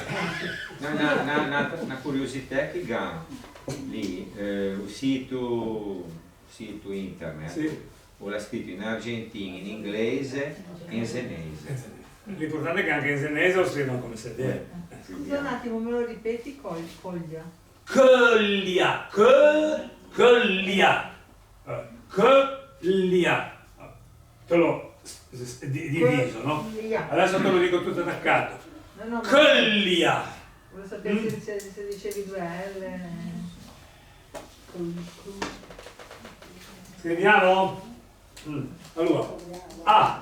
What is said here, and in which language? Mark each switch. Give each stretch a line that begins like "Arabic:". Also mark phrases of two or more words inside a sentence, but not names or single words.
Italian: Una curiosità che ha lì, il sito internet, Sì. o l'ha scritto in argentino, in inglese e in senese. L'importante è che anche in senese lo scrivono come se deve. Scusa un attimo, me lo ripeti? Coglia. Collia, collia, collia. Te l'ho diviso, no? Coglia. Adesso te lo dico tutto attaccato. No, Collia. volevo sapere se dicevi due L. Scriviamo? Allora, A.